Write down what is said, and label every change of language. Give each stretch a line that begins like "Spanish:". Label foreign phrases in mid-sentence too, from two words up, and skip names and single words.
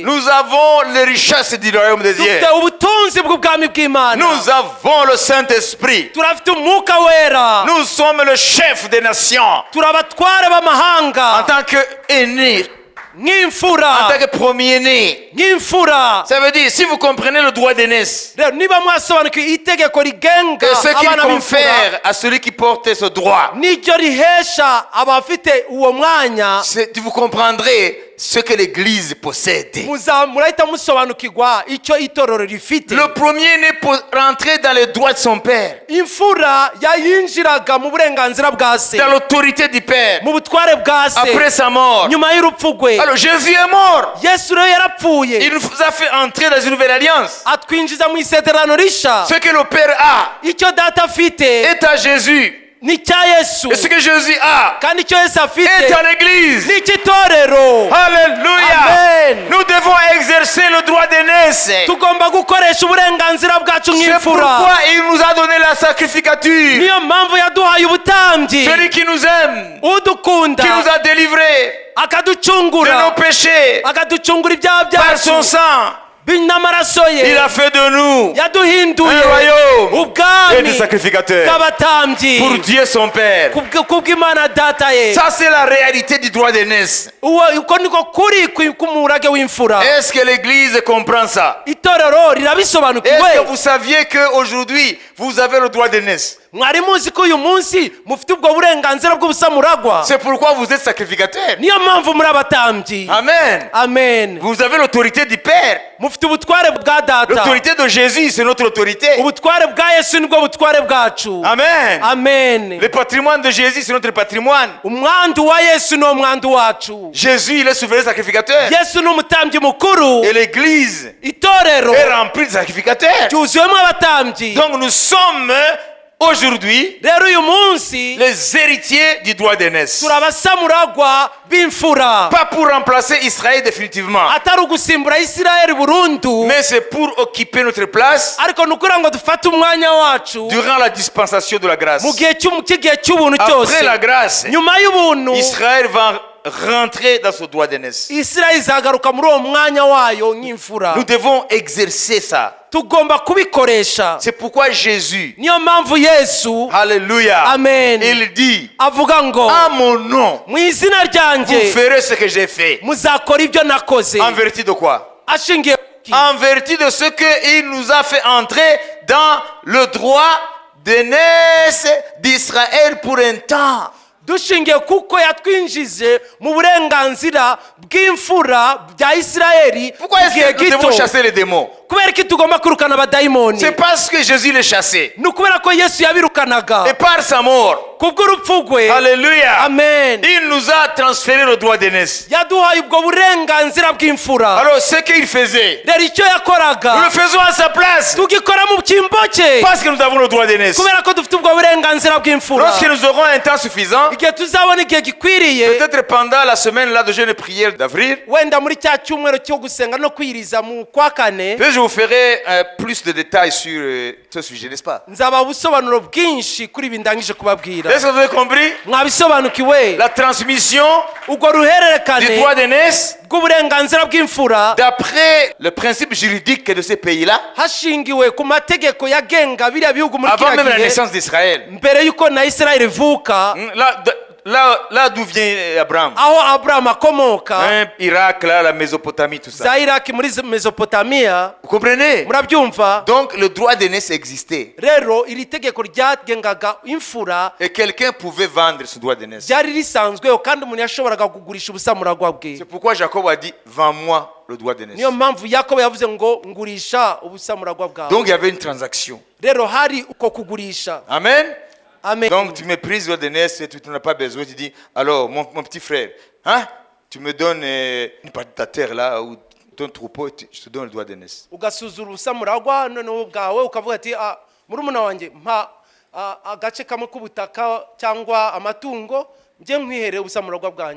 French: Nous avons les richesses du royaume de Dieu.
Kinyarwanda: Dufite ubutunzi bw'ubwami bw'Imana,
French: Nous avons le Saint-Esprit.
Kinyarwanda: turafite umwuka wera,
French: Nous sommes le chef des nations.
Kinyarwanda: turi abatware
French: En
Kinyarwanda: b'amahanga
French: tant qu'aîné, en
Kinyarwanda: nk'imfura,
French: tant que premier-né.
Kinyarwanda: nk'imfura.
French: Ça veut dire, si vous comprenez le droit d'aînesse,
Kinyarwanda: Rero niba mwasobanukiwe itegeko rigenga
French: et ce qu'il
Kinyarwanda: abana b'imfura
French: confère à celui qui porte ce droit,
Kinyarwanda: n'iryo rihesha abafite uwo mwanya,
French: vous comprendrez ce que l'Église possède.
Kinyarwanda: murahita musobanukirwa icyo itorero rifite.
French: Le premier-né rentrer dans les droits de son père,
Kinyarwanda: Imfura yayinjiraga mu burenganzira bwa se,
French: dans l'autorité du père,
Kinyarwanda: mu butware bwa
French: après
Kinyarwanda: se,
French: sa mort.
Kinyarwanda: nyuma y'urupfu rwe.
French: Alors Jésus est mort.
Kinyarwanda: Yesu rero yarapfuye,
French: Il nous a fait entrer dans une nouvelle alliance.
Kinyarwanda: atwinjiza mu isezerano risha.
French: Ce que le Père a
Kinyarwanda: Icyo data afite
French: est à Jésus.
Kinyarwanda: ni icya Yesu,
French: Et ce que Jésus a
Kinyarwanda: kandi icyo Yesu
French: est
Kinyarwanda: afite
French: à l'Église.
Kinyarwanda: ni icy'itorero.
French: Alléluia.
Kinyarwanda: Amen.
French: Nous devons exercer le droit d'aînesse.
Kinyarwanda: Tugomba gukoresha uburenganzira bwacu
French: C'est
Kinyarwanda: nk'imfura.
French: pourquoi il nous a donné la sacrificature.
Kinyarwanda: Niyo mpamvu yaduhaye ubutambyi,
French: Celui qui nous aime,
Kinyarwanda: udukunda,
French: qui nous a délivrés de nos
Kinyarwanda: akaducungura,
French: péchés
Kinyarwanda: akaducungura ibyaha
French: par son
Kinyarwanda: byacu
French: sang.
Kinyarwanda: n'amaraso
French: Il
Kinyarwanda: ye,
French: a fait de nous
Kinyarwanda: yaduhinduye
French: un royaume et
Kinyarwanda: ubwami
French: des sacrificateurs
Kinyarwanda: bw'abatambyi
French: pour Dieu son Père.
Kinyarwanda: kubw'Imana data ye.
French: Ça, c'est la réalité du droit d'aînesse.
Kinyarwanda: Uko niko kuri k'umurage w'imfura.
French: Est-ce que l'Église comprend ça?
Kinyarwanda: Itorero
French: Est-ce que
Kinyarwanda: rirabisobanukiwe.
French: vous saviez qu'aujourd'hui, vous avez le droit d'aînesse.
Kinyarwanda: mwari muzi ko uyu munsi mufite ubwo burenganzira bw'ubusamuragwa?
French: C'est pourquoi vous êtes sacrificateur.
Kinyarwanda: niyo mpamvu muri abatambyi.
French: Amen.
Kinyarwanda: Amen.
French: Vous avez l'autorité du Père.
Kinyarwanda: mufite ubutware bwa data.
French: L'autorité de Jésus, c'est notre autorité.
Kinyarwanda: ubutware bwa yesu nibwo butware bwacu.
French: Amen.
Kinyarwanda: Amen.
French: Le patrimoine de Jésus, c'est notre patrimoine.
Kinyarwanda: umwandu wa yesu ni umwandu wacu.
French: Jésus, il est souverain sacrificateur.
Kinyarwanda: yesu ni umutambyi mukuru.
French: Et l'église
Kinyarwanda: itorero
French: est remplie de sacrificateurs.
Kinyarwanda: ryuzuyemo abatambyi.
French: Donc nous sommes aujourd'hui
Kinyarwanda: rero uyu munsi
French: les héritiers du droit d'aînesse.
Kinyarwanda: turi abasamuragwa b'imfura.
French: Pas pour remplacer Israël définitivement,
Kinyarwanda: atari ugusimbura isirayeli burundu,
French: mais c'est pour occuper notre place
Kinyarwanda: ariko ni ukugira ngo dufate umwanya wacu
French: durant la dispensation de la grâce.
Kinyarwanda: mu gihe cy'igihe cy'ubuntu
French: Après
Kinyarwanda: cyose.
French: la grâce,
Kinyarwanda: nyuma y'ubuntu
French: Israël va rentrer dans ce droit d'aînesse.
Kinyarwanda: isirayeli izagaruka muri uwo mwanya wayo nk'imfura.
French: Nous devons exercer ça.
Kinyarwanda: tugomba kubikoresha.
French: C'est pourquoi Jésus,
Kinyarwanda: niyo mpamvu yesu
French: alléluia,
Kinyarwanda: Amen.
French: il dit,
Kinyarwanda: avuga ngo
French: à mon nom,
Kinyarwanda: mu izina
French: vous
Kinyarwanda: ryanjye
French: ferez ce que j'ai fait.
Kinyarwanda: muzakora ibyo nakoze.
French: En vertu de quoi?
Kinyarwanda: ashingiye kuki?
French: En vertu de ce qu'il nous a fait entrer dans le droit d'aînesse d'Israël pour un temps.
Kinyarwanda: dushingiye kuko yatwinjije mu burenganzira bw'imfura bya isirayeli
French: Pourquoi est-ce
Kinyarwanda: igihe
French: que nous
Kinyarwanda: gito.
French: devons chasser les démons?
Kinyarwanda: kubera ko tugomba kwirukana abadayimoni?
French: C'est parce que Jésus les chassait.
Kinyarwanda: ni ukubera ko yesu yabirukanaga
French: Et par sa mort,
Kinyarwanda: kubw'urupfu rwe.
French: alléluia,
Kinyarwanda: Amen.
French: il nous a transféré le droit d'aînesse.
Kinyarwanda: yaduhaye ubwo burenganzira bw'imfura.
French: Alors ce qu'il faisait,
Kinyarwanda: rero icyo
French: nous
Kinyarwanda: yakoraga
French: le faisons à sa place.
Kinyarwanda: tugikora mu cyimbo cye
French: Parce que nous avons le droit d'aînesse.
Kinyarwanda: kubera ko dufite ubwo burenganzira bw'imfura.
French: Lorsque nous aurons un temps suffisant,
Kinyarwanda: igihe tuzabona igihe gikwiriye,
French: peut-être pendant la semaine là de jeûne et prière d'avril,
Kinyarwanda: wenda muri cya cyumweru cyo gusenga no kwiriza mu kwa kane,
French: peut-être je vous ferai plus de détails sur ce sujet, n'est-ce pas?
Kinyarwanda: nzaba ubusobanuro bwinshi kuri ibi ndangije kubabwira.
French: Est-ce que vous avez compris?
Kinyarwanda: mwabisobanukiwe?
French: La transmission
Kinyarwanda: ubwo
French: du
Kinyarwanda: ruhererekane
French: droit d'aînesse
Kinyarwanda: bw'uburenganzira bw'imfura
French: d'après le principe juridique de ces pays-là,
Kinyarwanda: hashingiwe ku mategeko yagenga biriya bihugu muri
French: avant même
Kinyarwanda: kiriya
French: la
Kinyarwanda: gihe,
French: naissance d'Israël.
Kinyarwanda: mbere y'uko na isirayeli ivuka,
French: Là d'où vient Abraham.
Kinyarwanda: aho aburahamu akomoka,
French: Irak, là, la Mésopotamie, tout ça.
Kinyarwanda: za iraki muri mesopotamiya.
French: Vous comprenez?
Kinyarwanda: murabyumva?
French: Donc le droit d'aînesse existait.
Kinyarwanda: rero iri tegeko ryagengaga imfura
French: Et quelqu'un pouvait vendre ce droit d'aînesse.
Kinyarwanda: ryari risanzweho, kandi umuntu yashoboraga kugurisha ubusamuragwa bwe.
French: C'est pourquoi Jacob a dit, vends-moi le droit d'aînesse.
Kinyarwanda: niyo mpamvu yakobo yavuze ngo ngurisha ubusamuragwa bwawe.
French: Donc il y avait une transaction.
Kinyarwanda: rero hari uko kugurisha.
French: Amen.
Kinyarwanda: Amen.
French: Donc tu méprises le droit d'aînesse et tu n'en as pas besoin. Tu dis, alors mon petit frère, hein, tu me donnes une partie de ta terre là, ou ton troupeau, je te donne le droit d'aînesse.
Kinyarwanda: ugasuzura ubusamuragwa noneho bwawe ukavuga ati murumuna wanjye mpa agace kamwe k'ubutaka cyangwa amatungo njye nkwihereye ubusamuragwa bwanjye.